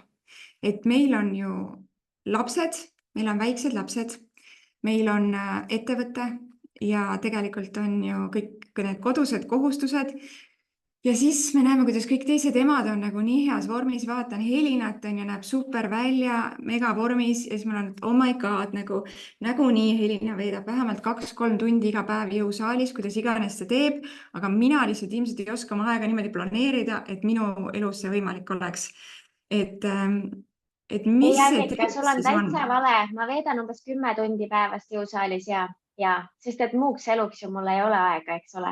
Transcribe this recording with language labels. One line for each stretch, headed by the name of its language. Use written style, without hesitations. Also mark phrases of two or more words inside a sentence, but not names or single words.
Estonian: Et meil on ju lapsed, meil on väiksed lapsed, meil on ettevõte ja tegelikult on ju kõik need kodused kohustused. Ja siis me näeme, kuidas kõik teised emad on nagu nii heas vormis, vaatan Helinat on ja näeb super välja, mega vormis ja siis mul on,
English: oh my god,
Estonian: nagu nii Helina veedab vähemalt 2-3 tundi iga päev jõusaalis, kuidas iganes ta teeb, aga mina lihtsalt ilmselt ei oska oma aega niimoodi planeerida, et minu elus see võimalik oleks. Et mis Annika, sul on täitsa vale, ma veedan umbes 10 tundi päevast jõusaalis ja, sest et muuks eluks ju mul ei ole aega, eks ole.